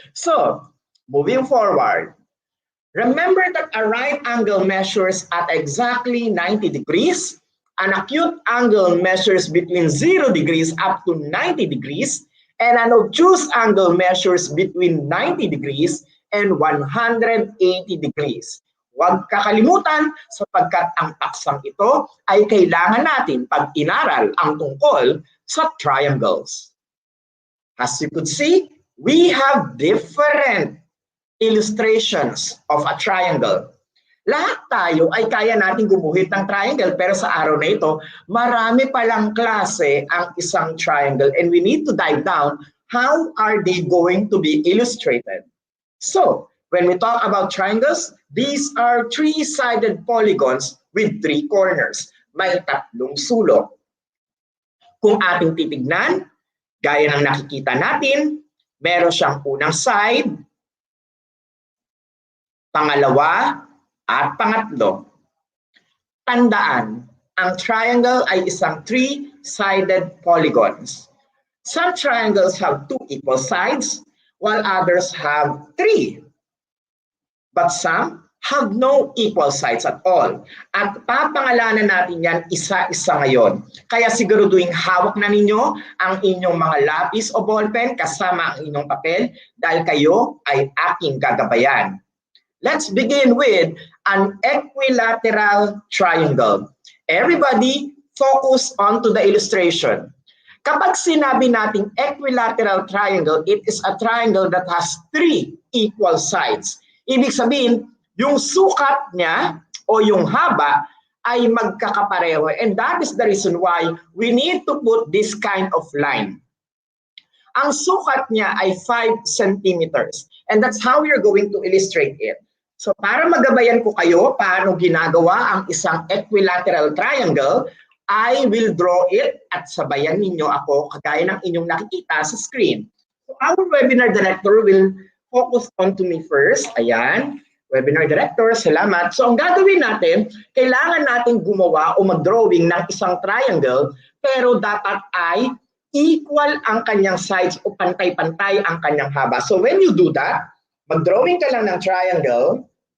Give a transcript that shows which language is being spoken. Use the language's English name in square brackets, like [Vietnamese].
[English] So, moving forward, remember that a right angle measures at exactly 90 degrees, an acute angle measures between 0 degrees up to 90 degrees, and an obtuse angle measures between 90 degrees and 180 degrees. [Filipino] Huwag kakalimutan sapagkat ang paksang ito ay kailangan natin pag inaral ang tungkol sa triangles. [English] As you could see, we have different illustrations of a triangle. [Filipino] Lahat tayo ay kaya natin gumuhit ng triangle, pero sa araw na ito, marami palang klase ang isang triangle, [English] and we need to dive down how are they going to be illustrated. So, When we talk about triangles, these are three-sided polygons with three corners. [Filipino] May tatlong sulok. Kung ating titignan, gaya ng nakikita natin, meron siyang unang side, pangalawa, at pangatlo. Tandaan, ang triangle ay isang three-sided polygons. [English] Some triangles have two equal sides, while others have three. But some have no equal sides at all. [Filipino] At papangalanan natin yan isa-isa ngayon. Kaya siguraduhin hawak na ninyo ang inyong mga lapis o ballpen kasama ang inyong papel dahil kayo ay aking gagabayan. [English] Let's begin with an equilateral triangle. Everybody, focus on to the illustration. [Filipino] Kapag sinabi nating [English] equilateral triangle, it is a triangle that has three equal sides. [Filipino] Ibig sabihin, yung sukat niya o yung haba ay magkakapareho. [English] And that is the reason why we need to put this kind of line. [Filipino] Ang sukat niya ay 5 centimeters. [English] And that's how we are going to illustrate it. [Filipino] So para magabayan ko kayo paano ginagawa ang isang equilateral triangle, [English] I will draw it [Filipino] at sabayan ninyo ako kagaya ng inyong nakikita sa screen. [English] So our webinar director will focus on to me first. [Filipino] Ayan, webinar director, salamat. So ang gagawin natin, kailangan natin gumawa o mag-drawing ng isang triangle, pero dapat ay equal ang kanyang sides o pantay-pantay ang kanyang haba. [English] So when you do that, [Filipino] mag-drawing ka lang ng triangle.